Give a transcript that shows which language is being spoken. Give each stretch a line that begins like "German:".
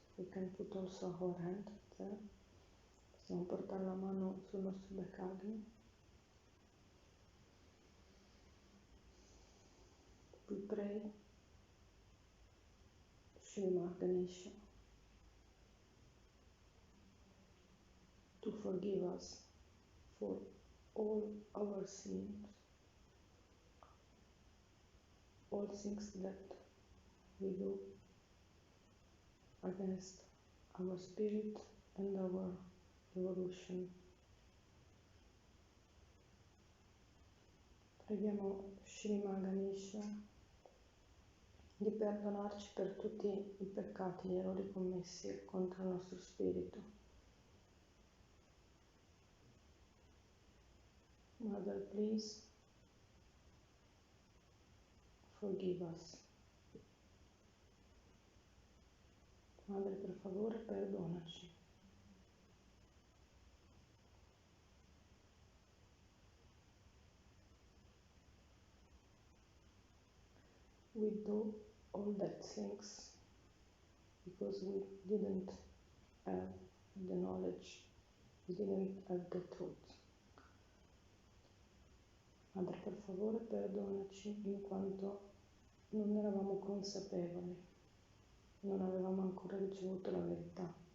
English: We can put also our hand there.
Italian: Possiamo portare la mano sul nostro back Agnya.
English: We pray Shri Ganesha to forgive us for all our sins, all things that we do against our spirit and our evolution.
Italian: Preghiamo Shri Ganesha di perdonarci per tutti i peccati, gli errori commessi contro il nostro spirito.
English: Mother, please forgive us.
Italian: Madre, per favore, perdonaci.
English: We do all that things because we didn't have the knowledge, we didn't have the truth.
Italian: Madre, per favore, perdonaci in quanto non eravamo consapevoli, non avevamo ancora ricevuto la verità.